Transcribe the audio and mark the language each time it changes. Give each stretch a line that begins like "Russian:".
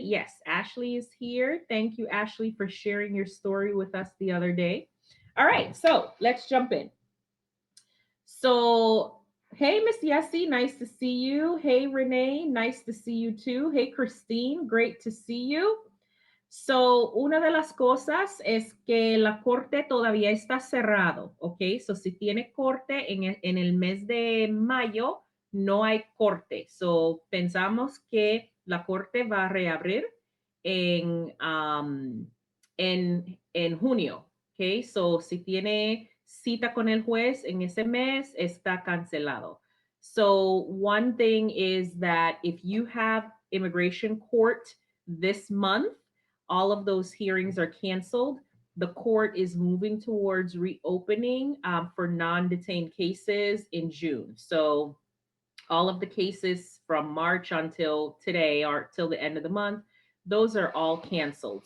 English: Yes, Ashley is here. Thank you, Ashley, for sharing your story with us the other day. All right, so let's jump in. So, hey, Miss Yessie, nice to see you. Hey, Renee, nice to see you too. Hey, Christine, great to see you.
Spanish: So, una de las cosas es que la corte todavía está cerrado, ¿ok? So, si tiene corte en el mes de mayo, no hay corte. So, pensamos que la corte va a reabrir en, en junio, ¿ok? So, si tiene cita con el juez en ese mes, está cancelado.
English: So, one thing is that if you have immigration court this month, all of those hearings are canceled. The court is moving towards reopening for non detained cases in June. So, all of the cases from March until today or till the end of the month, those are all canceled.